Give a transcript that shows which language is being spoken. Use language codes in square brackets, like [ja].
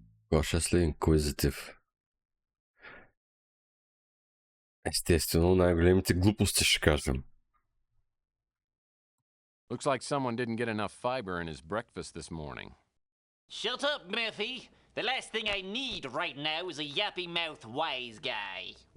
[en] Cautiously inquisitive. [bg] Естествено, най-големите глупости ще кажем. [en] Looks like someone didn't get enough fiber in his breakfast this morning. Shut up, Murphy. The last thing I need right now is a yappy-mouthed wise guy.